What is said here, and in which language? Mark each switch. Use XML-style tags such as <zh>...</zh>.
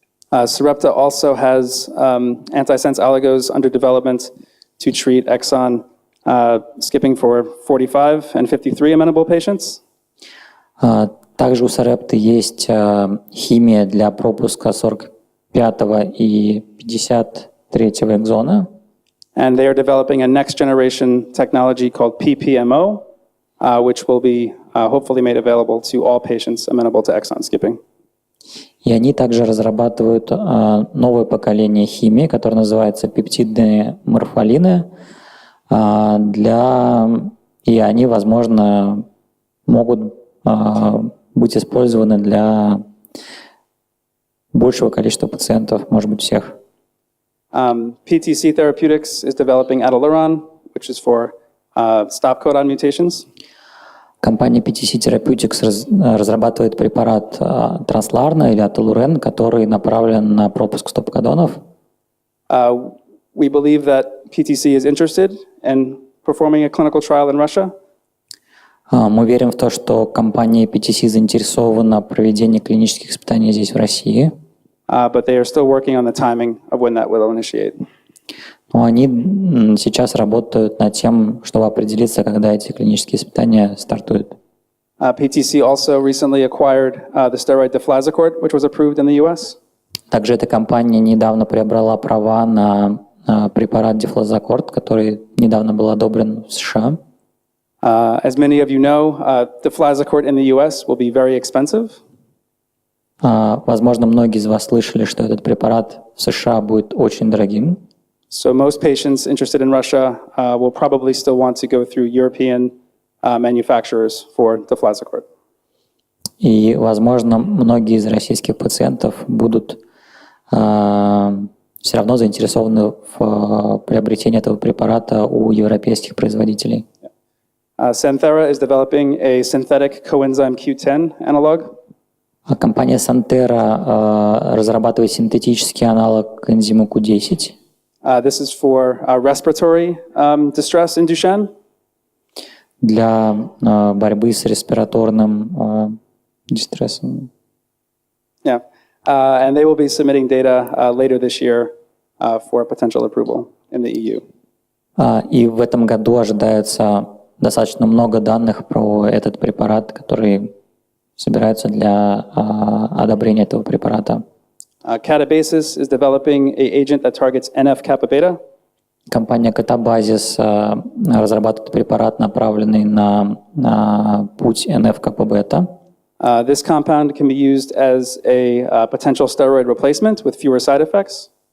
<en>Sarepta also has antisense oligos under development to treat exon skipping for 45 and 53 amenable patients.</en> <ru>Также у Сарепты есть химия для пропуска 45 и 53 экзона.</ru> <en>And they are developing a next-generation technology called PPMO, which will be hopefully made available to all patients amenable to exon skipping.</en> <ru>И они также разрабатывают новое поколение химии, которое называется пептидные морфолины, и они, возможно, могут быть использованы для большего количества пациентов, может быть, всех.</ru> <en>PTC Therapeutics is developing Adaluron, which is for stop codon mutations.</en> <ru>Компания PTC Therapeutics разрабатывает препарат Трансларна или Аталурен, который направлен на пропуск стоп-кодонов.</ru> <en>We believe that PTC is interested in performing a clinical trial in Russia.</en> <ru>Мы верим в то, что компания PTC заинтересована в проведении клинических испытаний здесь, в России.</ru> <en>But they are still working on the timing of when that will initiate.</en> <ru>Но они сейчас работают над тем, чтобы определиться, когда эти клинические испытания стартуют.</ru> <en>PTC also recently acquired the steroid deflazacort, which was approved in the US.</en> <ru>Также эта компания недавно приобрела права на препарат дефлазакорт, который недавно был одобрен в США.</ru> <en>As many of you know, deflazacort in the US will be very expensive.</en> <ru>Возможно, многие из вас слышали, что этот препарат в США будет очень дорогим.</ru> <en>So most patients interested in Russia will probably still want to go through European manufacturers for deflazacort.</en> <ru>И, возможно, многие из российских пациентов будут все равно заинтересованы в приобретении этого препарата у европейских производителей.</ru> <en>Santhera is developing a synthetic coenzyme Q10 analog.</en> <ru>Компания Santhera разрабатывает синтетический аналог энзима Q10.</ru> <en>This is for respiratory distress in Duchenne.</en> <ru>Для борьбы с респираторным дистрессом.</ru> <en>Yeah, and they will be submitting data later this year for potential approval in the EU.</en> <ru>И в этом году ожидается достаточно много данных про этот препарат, который собираются для одобрения этого препарата.</ru> <en>Catabasis is developing an agent that targets NF-kappa beta.</en> <ru>Компания Catabasis разрабатывает препарат, направленный на путь NF-kappa бета.</ru> <en>This compound can be used as a potential steroid replacement with fewer side effects.</en>